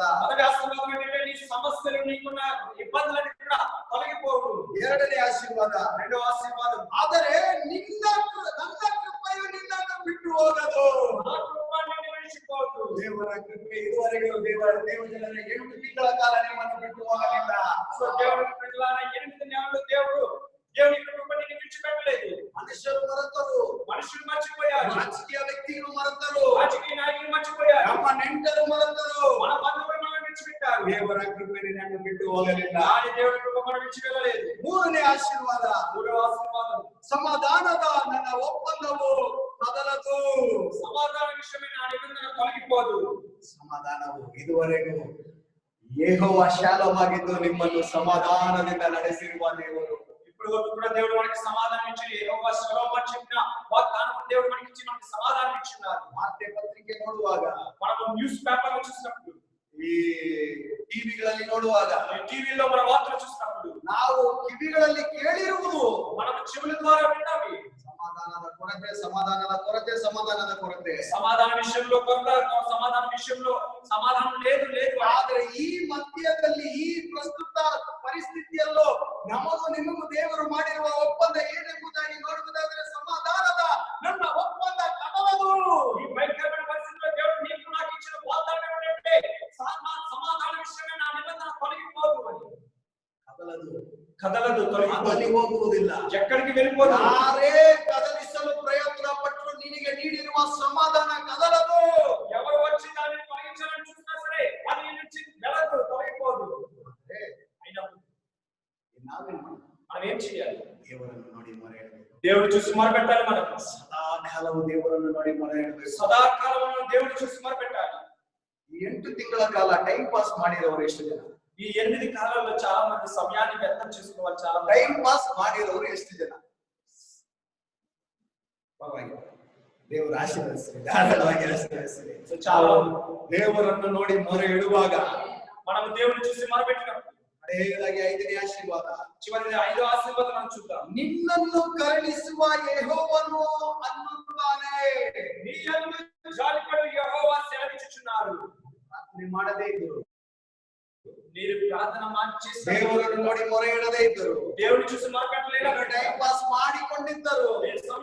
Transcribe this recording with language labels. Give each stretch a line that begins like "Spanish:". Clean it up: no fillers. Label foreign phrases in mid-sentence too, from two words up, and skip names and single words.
Telugu: మొదటి ఆశీర్వాదం ఏంటంటే నీ సమస్యలు నీకున్న ఇబ్బందులన్నీ కూడా తొలగిపోవు.
Kannada: ಎರಡನೇ ಆಶೀರ್ವಾದ,
Telugu: రెండవ ఆశీర్వాదం,
Kannada: ಆದರೆ ನನ್ನ ಕೃಪೆಯು ನಿನ್ನನ್ನು ಬಿಟ್ಟು ಹೋಗದು.
Telugu: నా కృప నిన్ను విడిచిపోదు.
Kannada: ದೇವರ ಕೃಪೆ ಇದುವರೆಗೂ ದೇವ ಜನರ 8 ತಿಂಗಳ ಕಾಲ ನಿಮ್ಮನ್ನು ಬಿಟ್ಟು ಹೋಗಲಿಲ್ಲ.
Telugu: సో దేవుని ప్రజలారా 8 నెలలు దేవుని కృప నిన్ను విడిచిపెట్టలేదు.
Kannada: ಮನುಷ್ಯರು ಮರೆತರು,
Telugu: మనుషులు మర్చిపోయారు,
Kannada: ರಾಜಕೀಯ ವ್ಯಕ್ತಿಗಳು ಮರೆತರು,
Telugu: రాజకీయ నాయకులు మర్చిపోయారు,
Kannada: ನಮ್ಮ ನೆಂಟರು ಮರೆತರು.
Telugu: మన బంధువులు మనం విడిచిపెట్టారు.
Kannada: ದೇವರ ಕೃಪೆ ನಿನ್ನನ್ನು ಬಿಟ್ಟು ಹೋಗಲಿಲ್ಲ.
Telugu: కానీ దేవుని కృప మనం విడిచిపెట్టలేదు.
Kannada: ಮೂರನೇ ಆಶೀರ್ವಾದ,
Telugu: మూడవ ఆశీర్వాదం,
Kannada: ಸಮಾಧಾನದ ನನ್ನ ಒಪ್ಪಂದವು ಕದಲದು.
Telugu: సమాధాన విషయమైన ఆ నిబంధన తొలగిపోదు.
Kannada: ಸಮಾಧಾನವು ಇದುವರೆಗೂ ಯೆಹೋವ ಶಾಲೋಮ್ ಆಗಿದ್ದು ನಿಮ್ಮನ್ನು ಸಮಾಧಾನದಿಂದ ನಡೆಸಿರುವ ದೇವರು.
Telugu: ఇప్పుడు కూడా దేవుడు మనకి సమాధానం ఇచ్చి యెహోవా షలోమ్ అని చెప్పిన వాగ్దానం దేవుడు మనకి ఇచ్చి మనకి సమాధానం ఇచ్చినారు.
Kannada: ವಾರ್ತೆ ಪತ್ರಿಕೆ ನೋಡುವಾಗ,
Telugu: మనం
English: news paper
Telugu: లో చూసినప్పుడు,
Kannada: ಈ ಟಿವಿಗಳಲ್ಲಿ ನೋಡುವಾಗ,
Telugu: టీవీలో మన వార్తలు చూసినప్పుడు
Kannada: ನಾವು ಕಿವಿಗಳಲ್ಲಿ ಕೇಳಿರುವುದು
Telugu: మనం చెవుల ద్వారా విన్నాము.
Kannada: ಸಮಾಧಾನದ ಕೊರತೆ.
Telugu: సమాధాన విషయంలో కొంత, సమాధాన విషయంలో సమాధానం లేదు.
Kannada: ಆದ್ರೆ ಈ ಮಧ್ಯದಲ್ಲಿ, ಈ ಪ್ರಸ್ತುತ ಪರಿಸ್ಥಿತಿಯಲ್ಲೂ ನಮಗೂ ನಿಮಗೂ ದೇವರು ಮಾಡಿರುವ ಒಪ್ಪಂದ ಏನೆಂಬುದಾಗಿ ನೋಡುವುದಾದ್ರೆ ಸಮಾಧಾನದ ನನ್ನ ಒಪ್ಪಂದ ಕದಲದು.
Telugu: ఈ భయంకరమైన పరిస్థితిలో దేవుడు నీకు నాకు ఇచ్చిన వాగ్దానం ఏంటంటే సమాధాన విషయమే నా నిబంధన తొలగిపోదు అని. కదలదు,
Kannada: ಕದಲಿ ಹೋಗುವುದಿಲ್ಲ.
Telugu: ఎక్కడికి వెళ్ళిపోదు.
Kannada: ಯಾರೇ ಕದಲಿಸಲು ಪ್ರಯತ್ನ ಪಟ್ಟರು ನಿನಗೆ ನೀಡಿರುವ ಸಮಾಧಾನ ಕದಲದು.
Telugu: ఎవరు వచ్చి దాన్ని తొలగించాలని చూసినా సరే అది నీ నుంచి వెళ్ళదు, తొలగిపోదు. అయినప్పుడు మనం ఏం చేయాలి?
Kannada: ದೇವರನ್ನು ನೋಡಿ ಮೊರೆಯಿಡಬೇಕು.
Telugu: దేవుడు చూసి మొరపెట్టాలి. మనం
Kannada: ಸದಾಕಾಲವು ದೇವರನ್ನು ನೋಡಿ ಮೊರೆಯಿಡಬೇಕು.
Telugu: సదాకాలం దేవుడు చూసి మొరపెట్టాలి.
Kannada: ಈ 8 ತಿಂಗಳ ಕಾಲ
English: time pass
Kannada: ಮಾಡಿದವರು ಎಷ್ಟು ಜನ?
Telugu: ఈ 8 కాలాల్లో చాలా మంది సమయాన్ని వ్యర్థం చేసుకోవాలి. చాలా
English: time pass
Kannada: ಮಾಡಿದವರು ಎಷ್ಟು ಜನ? ಪರವಾಗಿಲ್ಲ, ದೇವರು ಆಶೀರ್ವದಿಸಲಿ, ಧಾರಾಳವಾಗಿ ಆಶೀರ್ವದಿಸಲಿ.
Telugu: చాలా
Kannada: ದೇವರನ್ನು ನೋಡಿ ಮೊರೆ ಇಡುವಾಗ
Telugu: మనం దేవుని చూసి మొరపెట్టినప్పుడు
Kannada: ಕಡೆಯದಾಗಿ 5ನೇ ಆಶೀರ್ವಾದ,
Telugu: చివరి 5వ ఆశీర్వాదం మనం చూద్దాం.
Kannada: ನಿನ್ನನ್ನು ಕರುಣಿಸುವ ಯೆಹೋವನು ಅನ್ನುತ್ತಾನೆ.
Telugu: నీయందు జాలిపడు యెహోవా సెలవిచ్చుచున్నాడు.
Kannada: ಪ್ರಾರ್ಥನೆ ಮಾಡದೇ ಇದ್ದರು,
Telugu: మీరు ప్రార్థన చేసి
Kannada: ದೇವರನ್ನು ನೋಡಿ ಮೊರೆ ಇಡದೇ ಇದ್ದರು,
Telugu: దేవుని చూసి మొరపెట్టలేదు,
English: time pass
Kannada: ಮಾಡಿಕೊಂಡಿದ್ದರು,